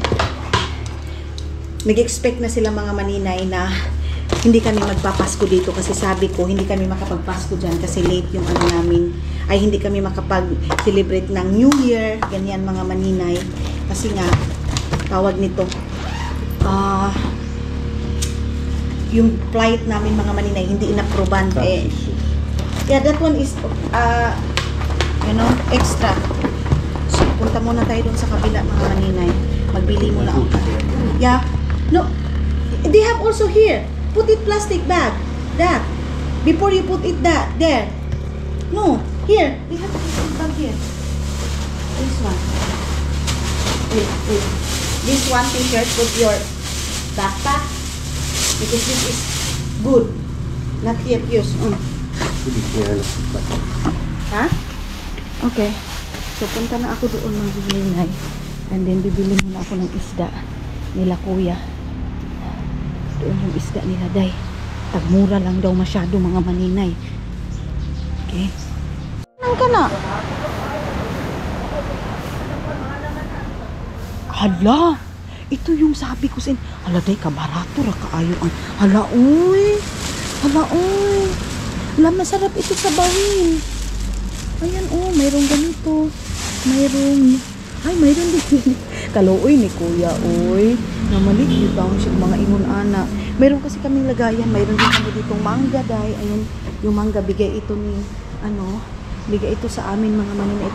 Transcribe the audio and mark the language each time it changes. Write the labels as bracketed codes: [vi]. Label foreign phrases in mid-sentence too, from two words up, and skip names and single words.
[tl] Nag-expect na sila mga maninay na hindi kami magpapasko dito kasi sabi ko hindi kami makapagpasko dyan kasi late yung ano namin, ay hindi kami makapag-celebrate ng New Year, ganyan mga maninay kasi nga tawag nito yung flight namin mga maninay hindi inapproban [en] yeah, that one is you know, extra. [tl] So punta muna tayo dun sa kabila mga maninay, magbili muna ako. [en] Yeah, no, they have also here. Put it plastic bag. That. Before you put it there. No. Here. We have to put it bag here. This one. Wait. This one t-shirt, put your backpack. Because this is good. Not yet used. Ha? Okay. [tl] So, punta na ako doon mga maninay. [en] And then, [tl] bibili muna ako ng isda nila kuya. Doon yung isda nila day. [ceb] Tagmura lang daw masyado mga maninay. [tl] Okay. Saan ka na? Hala! Ito yung sabi ko sa inyo. [ceb] Hala day, kabarato ra kaayo ang. Hala uy! Hala, [tl] masarap ito sa bawin. Ayan mayroong ganito. Mayroon din. [ceb] Kaluoy ni kuya, oy. Namalit yung taong siya mga ingon ana. [tl] Mayroon kasi kaming lagayan. Mayroon din kami ditong mangga, day. Ayun, yung mangga, bigay ito ni, bigay ito sa amin, mga maninay.